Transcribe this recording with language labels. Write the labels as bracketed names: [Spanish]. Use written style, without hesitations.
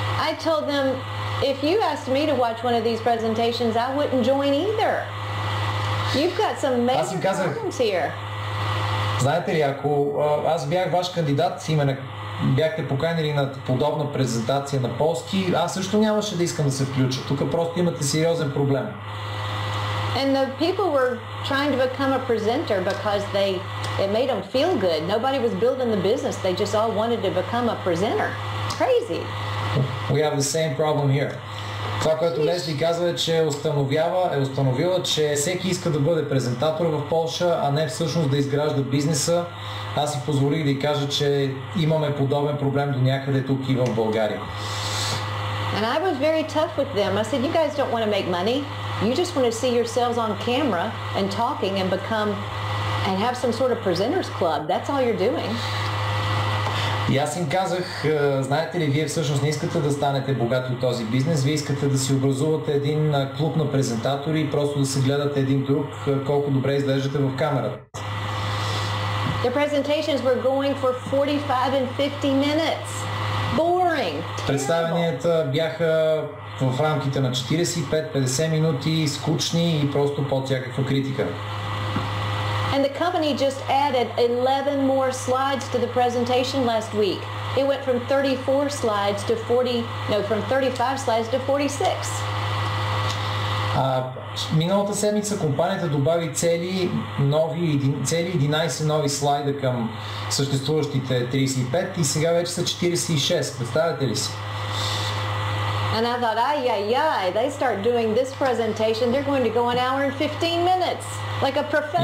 [English] I told them, if you asked me to watch one of these presentations, I wouldn't join either. You've got some major problems here. [Bulgarian] Знаете ли, ако аз бях ваш кандидат, именно бяхте поканили на подобна презентация на полски, аз също нямаше да искам да се включа. Тук просто имате сериозен проблем. [English] And the people were trying to become a presenter because it made them feel good. Nobody was building the business. They just all wanted to become a presenter. Crazy. We have the same problem here. [Bulgarian] Това, което Лесли казва, е, че е установила, че всеки иска да бъде презентатор в Полша, а не всъщност да изгражда бизнеса. Аз си позволих да й кажа, че имаме подобен проблем до някъде тук и в България. [English] And I was very tough with them. I said, you guys don't want to make money. You just want to see yourselves on camera and talking and have some sort of presenters club. That's all you're doing. [Bulgarian] И аз им казах, знаете ли, вие всъщност не искате да станете богати от този бизнес, вие искате да си образувате един клуб на презентатори и просто да се гледате един друг, колко добре изглеждате в камерата. [English] The presentations were going for 45 and 50 minutes. Boring. [Bulgarian] Представенията бяха в рамките на 45-50 минути, скучни и просто под всякаква критика. [English] And the company just added 11 more slides to the presentation last week. It went from 34 slides to from 35 slides to 46. [Bulgarian] Миналата седмица компанията добави цели 11 нови слайда към съществуващите 35 и сега вече са 46. Представяте ли си? [English] And I thought, they start doing this presentation, they're going to go an hour and 15 minutes, like a professor.